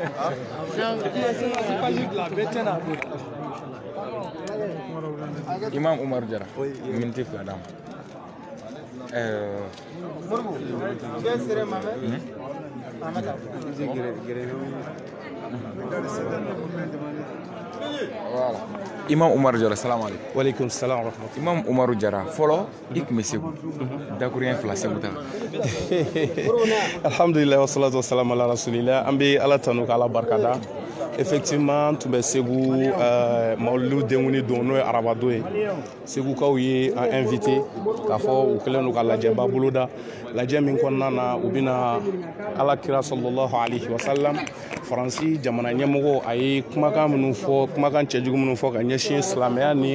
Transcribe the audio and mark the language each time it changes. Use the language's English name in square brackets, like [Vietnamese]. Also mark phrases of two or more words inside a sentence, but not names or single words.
[Bambara] Imam Umaru Jara minti fila d'a voilà. [Arabic] Imam Umaru Jara السلام عليكم. وعليكم السلام ورحمة الله. [Bambara] Imam Umaru Jara fɔlɔ i tun bɛ Segu dakuruɲɛ fila Segu ta [Arabic] الحمد لله والصلاة والسلام على رسول الله [Bambara] an bɛ ala tanu k'ala barikada effectivement n tun bɛ Segu mawulidu denkuni don n'o ye arabadon ye segukaw ye an invité k'a fɔ u kɛlen don ka lajɛba boloda lajɛ min kɔnɔna na u bɛna ala kira [Arabic] صلى الله عليه وسلم [Bambara] faransi jamana ɲɛmɔgɔ a ye kumakan minnu fɔ kumakan cɛjugu minnu fɔ ka ɲɛsin silamɛya ni